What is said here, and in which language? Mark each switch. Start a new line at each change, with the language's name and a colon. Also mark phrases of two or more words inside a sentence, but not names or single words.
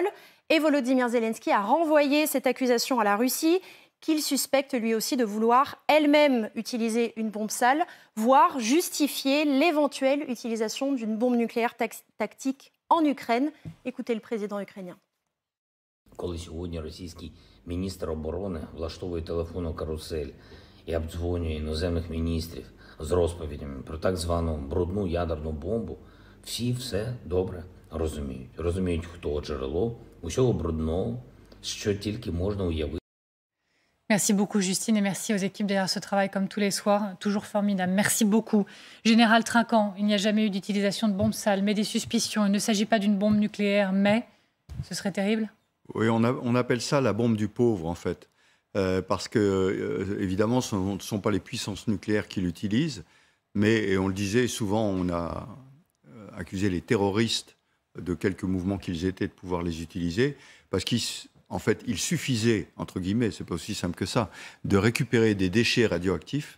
French: Et Volodymyr Zelensky a renvoyé cette accusation à la Russie, qu'il suspecte lui aussi de vouloir elle-même utiliser une bombe sale, voire justifier l'éventuelle utilisation d'une bombe nucléaire tactique en Ukraine. Écoutez le président ukrainien.
Ukrainian: Коли сьогодні російський міністр оборони влаштовує телефонну карусель і обдзвонює іноземних міністрів з розповідями про так звану брудну ядерну бомбу, всі все добре розуміють. Розуміють, хто джерело усього брудного, що тільки можна уявити.
French: Merci beaucoup Justine et merci aux équipes derrière ce travail comme tous les soirs, toujours formidable. Merci beaucoup. Général Trinquant, il n'y a jamais eu d'utilisation de bombes sales, mais des suspicions. Il ne s'agit pas d'une bombe nucléaire, mais ce serait terrible. Oui, on appelle ça la bombe du pauvre en fait, parce que évidemment ce ne sont pas les puissances nucléaires qui l'utilisent, mais et on le disait souvent, on a accusé les terroristes de quelques mouvements qu'ils étaient de pouvoir les utiliser, parce qu'en fait, il suffisait, entre guillemets, c'est pas aussi simple que ça, de récupérer des déchets radioactifs.